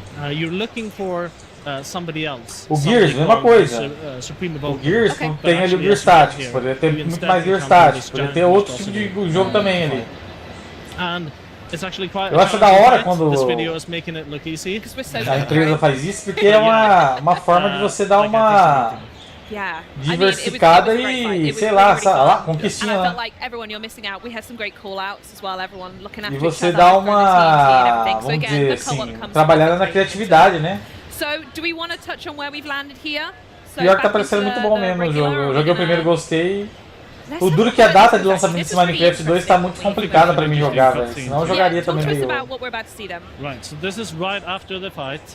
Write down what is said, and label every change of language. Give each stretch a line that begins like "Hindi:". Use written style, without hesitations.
English: You're looking for somebody else.
Portuguese: O Gears, mesma coisa. O Gears tem ali o Gears Tactics, poderia ter muito mais Gears Tactics, poderia ter outro tipo de jogo também ali. Eu acho da hora quando a empresa faz isso, porque é uma forma de você dar uma diversificada e, sei lá, conquistinha lá. E você dá uma, vamos dizer assim, trabalhada na criatividade, né? Pior que tá parecendo muito bom mesmo o jogo. Eu joguei o primeiro e gostei. O duro que a data de lançamento desse Minecraft 2 tá muito complicada pra mim jogar, velho. Senão eu jogaria também meio.
English: Right, so this is right after the fight.